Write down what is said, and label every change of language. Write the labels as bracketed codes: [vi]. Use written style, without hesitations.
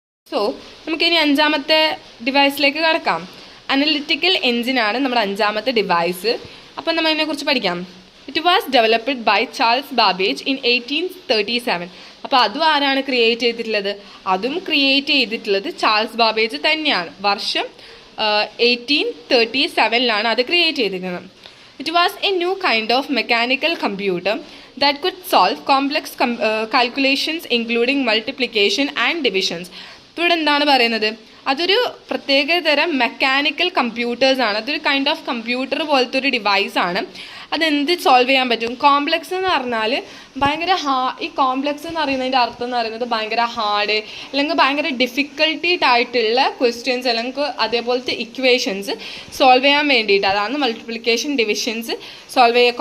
[ml] So നമുക്കിനി അഞ്ചാമത്തെ ഡിവൈസിലേക്ക് കിടക്കാം. അനലിറ്റിക്കൽ എഞ്ചിനാണ് നമ്മുടെ അഞ്ചാമത്തെ ഡിവൈസ്. അപ്പം നമ്മൾ ഇതിനെക്കുറിച്ച് പഠിക്കാം. [en] It was developed by Charles Babbage in 1837. [ml] അപ്പോൾ അതും ആരാണ് ക്രിയേറ്റ് ചെയ്തിട്ടുള്ളത്? അതും ക്രിയേറ്റ് ചെയ്തിട്ടുള്ളത് ചാൾസ് ബാബേജ് തന്നെയാണ്. വർഷം 1837 അത് ക്രിയേറ്റ് ചെയ്തിരിക്കുന്നത്. [en] It was a new kind of mechanical computer that could solve complex calculations including multiplication and divisions. [ml] ഇവിടെ എന്താണ് പറയുന്നത്? അതൊരു പ്രത്യേക തരം മെക്കാനിക്കൽ കമ്പ്യൂട്ടേഴ്സാണ്. അതൊരു കൈൻഡ് ഓഫ് കമ്പ്യൂട്ടർ പോലത്തെ ഒരു ഡിവൈസാണ്. അതെന്ത് സോൾവ് ചെയ്യാൻ പറ്റും? കോംപ്ലക്സ് എന്ന് പറഞ്ഞാൽ ഭയങ്കര ഈ കോംപ്ലക്സ് എന്ന് പറയുന്നതിൻ്റെ അർത്ഥം എന്ന് പറയുന്നത് ഭയങ്കര ഹാർഡ് അല്ലെങ്കിൽ ഭയങ്കര ഡിഫിക്കൽട്ടിയായിട്ടുള്ള ക്വസ്റ്റ്യൻസ് അല്ലെങ്കിൽ അതേപോലത്തെ ഇക്വേഷൻസ് സോൾവ് ചെയ്യാൻ വേണ്ടിയിട്ട്, അതാണ് മൾട്ടിപ്ലിക്കേഷൻ, ഡിവിഷൻസ് സോൾവ് ചെയ്യുക.